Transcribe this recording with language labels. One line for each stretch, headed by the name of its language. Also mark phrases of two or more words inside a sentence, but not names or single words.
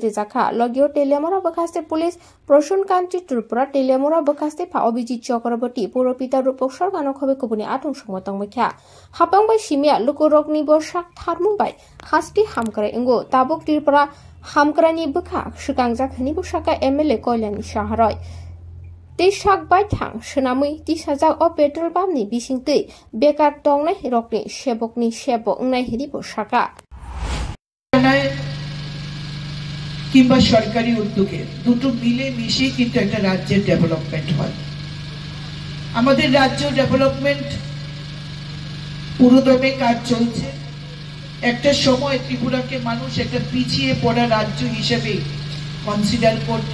Kok Borok: रिजाखा लगियो टेलियामोरा बखास्ते पुलिस प्रसुनकान्ति त्रिपुरा टेलियामोरा बखास्ते फा अभिजित चक्रवर्ती पौरपिता रूपक सरगानो खबे कुबुनि आथं संगतंगमैख्या हापांबाय सिमिया लुकुरगनि बसाक थारमुंबाय खास्ति हामक्राय इंगो ताबुक त्रिपुरा हामक्रानि बखा सुकांजाखनि बसाका एमएलए कल्याणी साहारय Tisak baitang senamui tisajak o petrol pump ni bising tui bekar tong nai rokni sebok nai hiri bosaka.
Bangla: কিংবা সরকারি উদ্যোগে দুটো মিলে মিশে কিন্তু একটা রাজ্যের ডেভেলপমেন্ট হয়। আমাদের রাজ্য ডেভেলপমেন্ট পুরোদমে কাজ চলছে। একটা সময় ত্রিপুরাকে মানুষ একটা পিছিয়ে পড়া রাজ্য হিসেবে কনসিডার করত।